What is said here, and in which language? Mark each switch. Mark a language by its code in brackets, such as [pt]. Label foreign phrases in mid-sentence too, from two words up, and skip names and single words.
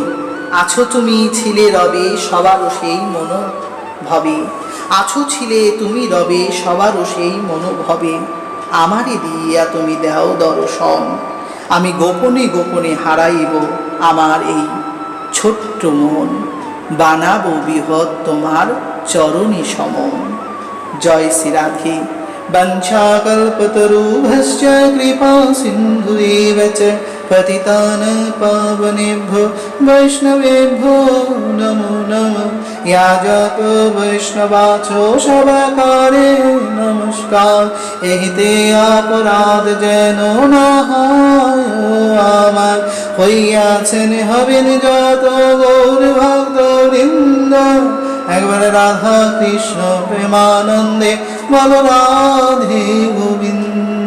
[bn] আছো তুমি ছিলে রবে সবারও সেই মনোভবে, আছো ছিলে তুমি রবে সবারও সেই মনোভবে, আমারে দিয়া তুমি দাও দর্শন, আমি গোপনে গোপনে হারাইব আমার এই ছোট্ট মন, বানাবো বৃহৎ তোমার চরণী সমন। জয় শ্রী রাধে। [sa] वंशाकल्पतरुभ्यश्च कृपा सिन्धुरेव च पतितानां पावनेभ्यो वैष्णवेभ्यो नमो नमः। [bn] যাজক বৈষ্ণবাচো সবাকারে নমস্কার, এহিতে অপরাধ যেন না হয় আমার, হইয়াছেন হবেন যত গৌর ভক্তবৃন্দ, একবারে রাধা কৃষ্ণ প্রেমানন্দে বল রাধে গোবিন্দ।